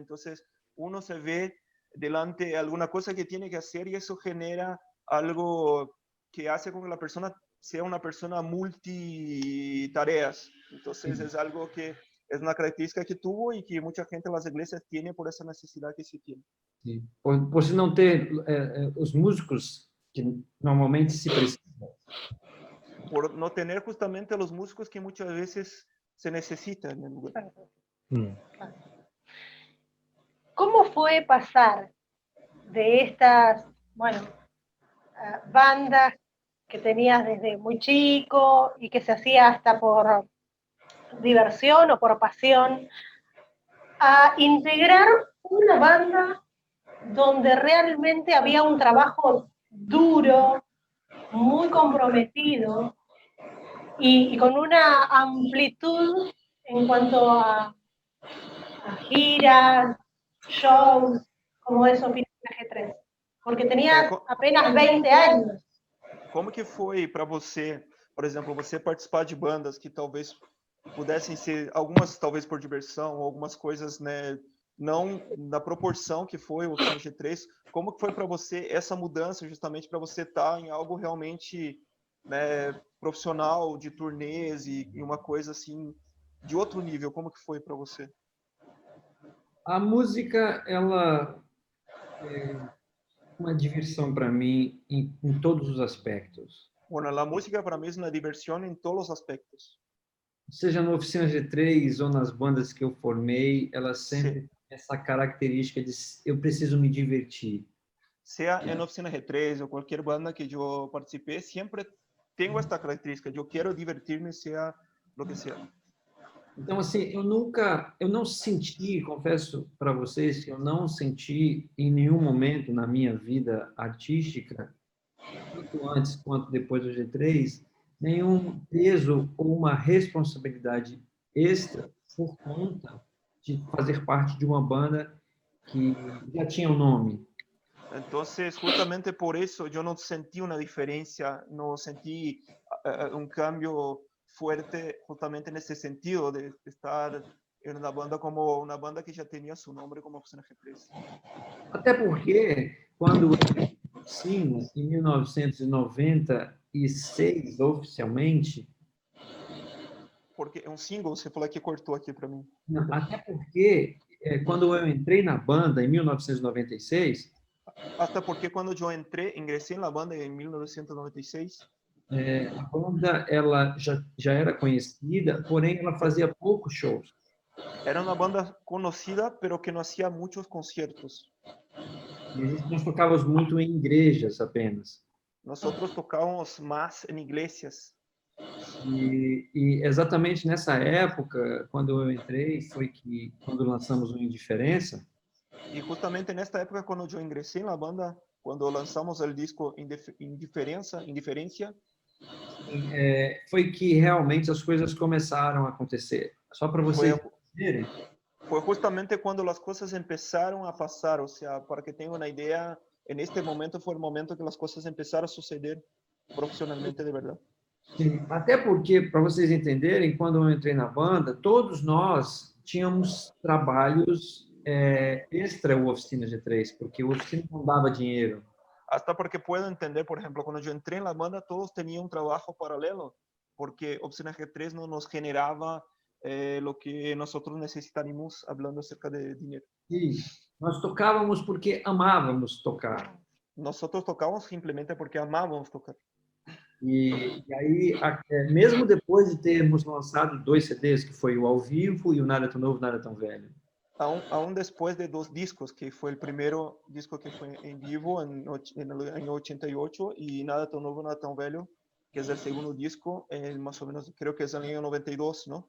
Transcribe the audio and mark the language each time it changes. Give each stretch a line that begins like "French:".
Spanish: Entonces, uno se ve delante de alguna cosa que tiene que hacer y eso genera algo que hace con que la persona sea una persona multitareas. Entonces, es algo que es una característica que tuvo y que mucha gente en las iglesias tiene por esa necesidad que se tiene.
Portuguese: Sim. Por se não ter os músicos que normalmente se precisam.
Spanish: Por no tener justamente los músicos que muchas veces se necesitan en el lugar. ¿Cómo fue pasar de estas, bueno, bandas que tenías desde muy chico y que se hacía hasta por diversión o por pasión, a integrar una banda donde realmente había un trabajo duro, muy comprometido y con una amplitud en cuanto a giras, shows, como es Oficina G3? Porque tenías apenas 20 años.
Portuguese: Como que foi para você, por exemplo, você participar de bandas que talvez pudessem ser, algumas talvez por diversão, algumas coisas, né, não na proporção que foi o Oficina G3, como que foi para você essa mudança justamente para você estar em algo realmente, né, profissional, de turnês e uma coisa assim de outro nível, como que foi para você? A música, ela é uma diversão para mim em todos os aspectos.
Spanish: Bueno, la música para mí es una diversión en todos los aspectos.
Portuguese: Seja na Oficina G3 ou nas bandas que eu formei, elas sempre têm essa característica de eu preciso me divertir.
Spanish: Sea en Oficina G3 o cualquier banda que yo participé, siempre tengo esta característica. Yo quiero divertirme, sea lo que sea.
Portuguese: Então, assim, eu não senti, confesso para vocês, que eu não senti em nenhum momento na minha vida artística, tanto antes quanto depois do G3, nenhum peso ou uma responsabilidade extra por conta de fazer parte de uma banda que já tinha um nome.
Spanish: Entonces, justamente por eso yo no sentí una diferencia, no sentí un cambio fuerte justamente en ese sentido de estar en una banda como una banda que ya tenía su nombre como Oficina G3.
Portuguese: Até porque, quando eu entrei na oficina, em 1996, oficialmente, Porque un single, você falou que cortou aqui para mim. até porque, quando eu entrei na banda, em 1996,
Spanish: Hasta porque cuando yo ingresé en la banda en 1996,
Portuguese: a banda ela já era conhecida, porém ela fazia poucos shows.
Spanish: era una banda conocida, pero que no hacía muchos conciertos.
Portuguese: E nós tocávamos muito em igrejas apenas.
Spanish: Nosotros tocábamos más en iglesias.
Portuguese: E exatamente nessa época, quando eu entrei, foi que quando lançamos o Indiferença,
Spanish: Y justamente en esta época, cuando yo ingresé en la banda, cuando lanzamos el disco Indiferencia,
Portuguese: foi que realmente as coisas começaram a acontecer. Só para vocês entenderem,
Spanish: fue justamente cuando las cosas empezaron a pasar. O sea, para que tengan una idea, en este momento fue el momento que las cosas empezaron a suceder
Portuguese: profissionalmente
Spanish: de verdade.
Portuguese: sim, até porque, para vocês entenderem, quando eu entrei na banda, todos nós tínhamos trabalhos extra o Oficina G3, porque o Oficina não dava dinheiro.
Spanish: Hasta porque puedo entender, por ejemplo, cuando yo entré en la banda, todos tenían un trabajo paralelo, porque Oficina G3 no nos generaba lo que nosotros necesitaríamos hablando acerca de dinero.
Portuguese: Sim, nós tocávamos porque amávamos tocar.
Spanish: Nosotros tocábamos simplemente porque amábamos tocar.
Portuguese: E aí, mesmo depois de termos lançado 2 CDs, que foi o Ao Vivo e o Nada Tão Novo, Nada Tão Velho,
Spanish: aún después de 2 discos, que fue el primero disco que fue en vivo en el año 88 y Nada Tan Nuevo, Nada Tan Velho, que es el segundo disco, más o menos, creo que es el año 92, ¿no?